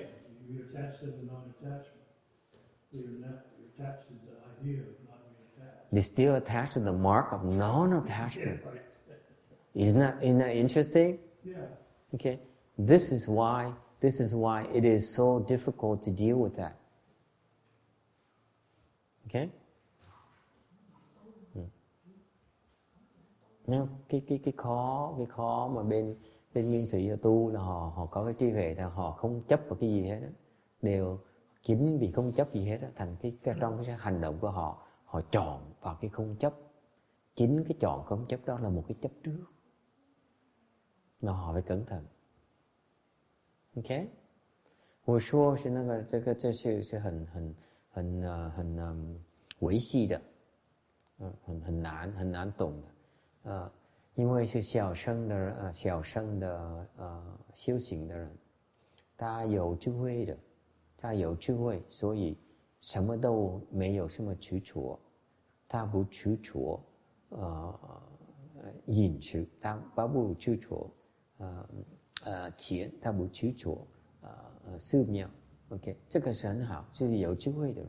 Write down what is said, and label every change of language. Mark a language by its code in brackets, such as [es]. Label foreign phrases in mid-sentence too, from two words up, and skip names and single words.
[en] You're attached to the non-attachment. You're attached to the idea of not being attached. They still attach to the mark of non-attachment. Yeah, right. Isn't that interesting? Yeah. Okay. This is why it is so difficult to deal with that. Okay? [vi] Nhưng cái khó mà bên nguyên thủy tu là họ có cái trí huệ là họ không chấp vào cái gì hết đó. Đều chính vì không chấp gì hết đó, thành trong cái hành động của họ chọn vào cái không chấp. Chính cái chọn không chấp đó là một cái chấp trước. Mà họ phải cẩn thận. OK？ [zh] 我说是那个这是很维系的，很难懂的，因为是小乘的修行的人，他有智慧，所以什么都没有什么执着，他不执着饮食，他不执着钱，他不执着寺庙 ，OK， 这个是很好，是有智慧的人。